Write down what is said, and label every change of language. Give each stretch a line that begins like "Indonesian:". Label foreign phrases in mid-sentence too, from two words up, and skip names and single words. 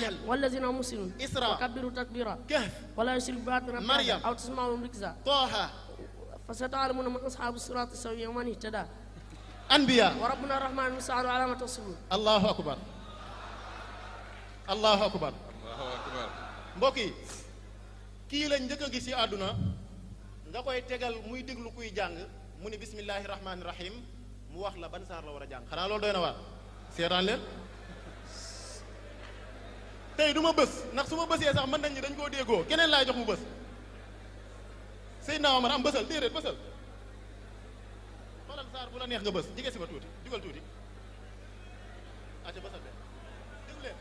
Arabic: اليقين والذين هم مسلمون إسراء وكبروا تكبيرا كهف ولا يشرك بآياتنا مريم أحدا أو تسمعوا ركزا طه فستعلمون من أصحاب الصراط السوي ومن اهتدى anbiya وربنا الرحمن المستعان على ما تصفون. الله أكبر الله أكبر
Wolof: mbokk yi kii lañ njëkk a gis ci àdduna nga koy tegal muy déglu kuy jàng mu ni
Arabic: بسم الله الرحمن الرحيم
Wolof: mu wax la ban saar la war a jàng xanaa loolu doy na waar seetaan leen tey du ma bës ndax su ma bësee sax mën nañ ñi dañ koo déggoo keneen laay jox mu bës Seydina Omar am bësal déedéet bësal xoolal saar bu la neex nga bës jige si ba tuuti jugal tuuti acca bësal de déglu leen